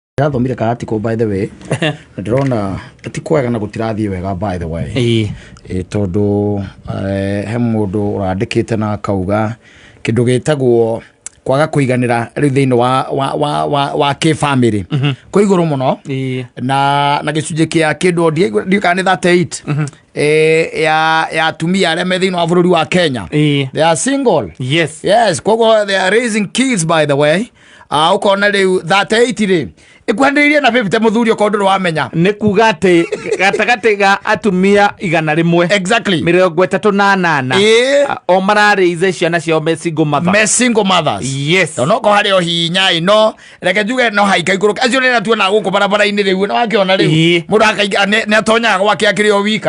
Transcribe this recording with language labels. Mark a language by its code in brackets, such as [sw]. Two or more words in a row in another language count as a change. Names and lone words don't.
[ki] Thomire ka article [en] by the way. [ki] Ndĩrona ti kwega na gũtirathie wega [en] by the way. [ki] Tondu he mũndũ ũrandĩkĩte na kauga kĩndũ gĩtagwo kwaga kũiganĩra rĩu thĩinĩ wa kĩ-family kũ igũrũ mũno na gĩcunjĩ kĩa kĩndũ ndiũka nĩ 38 ya atumia arĩa me thĩinĩ wa bũrũri wa Kenya. [en] They are single. Yes, koguo they are raising kids by the way. [ki] Ukona rĩu 38 rĩ ikuhanĩrĩirie na 50 mũthuri ũkorwo ndũrĩ wamenya nĩ kuga atĩ gatagatĩ ga atumia 100 exactly 38 o mararĩize ciana ciao me [en] single mothers. [ki] Yes, no ko harĩ o hinya ino reke njuge no haika igũrũ acio nĩ natuona gũkũ barabara-inĩ rĩu na wakiona rĩu mũndũ akainga nĩ atonyaga gwake akĩrĩ o wika.